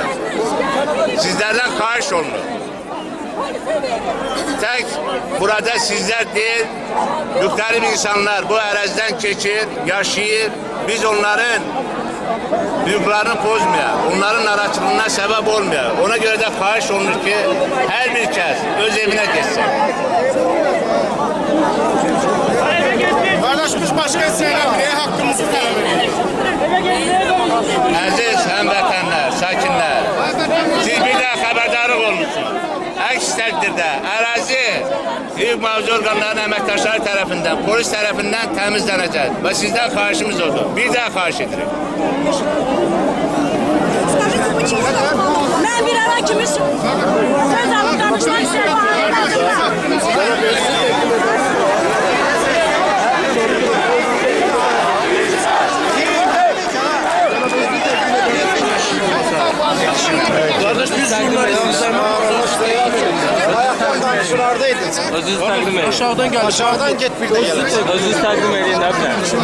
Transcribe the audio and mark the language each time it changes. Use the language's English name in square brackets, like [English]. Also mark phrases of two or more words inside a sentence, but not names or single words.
[Azerbaijani] Sizlərdən xahiş olunur. [Turkish] Tek burada sizler değil, [Azerbaijani] müxtəlif insanlar bu ərazidən keçir, yaşayır. Biz onların hüquqlarını pozmayaq, onların narahatlığına səbəb olmayaq. Ona görə də xahiş olunur ki, hər bir kəs öz evinə geçsin. [Turkish] Kardeş biz başka söylemeye hakkımızı talep ediyoruz. [Azerbaijani] Əziz həmvətənlər, sakinlər, siz bir daha xəbərdarlıq olmuşsunuz. Əks təqdirdə ərazi hüquq mühafizə orqanlarının əməkdaşları tərəfindən, polis tərəfindən təmizlənəcək və sizdən xahişimiz odur. Bir daha xahiş edirik. [Turkish] Ben bir ara kimi söz alıp danışmak istiyorum. Kardeş biz ayaklardan şuralardaydın sen. [Azerbaijani] Özünüzü təqdim edin. [Turkish] Aşağıdan gel. Aşağıdan git bir de gel. [Azerbaijani] Özünüzü təqdim edin də bir.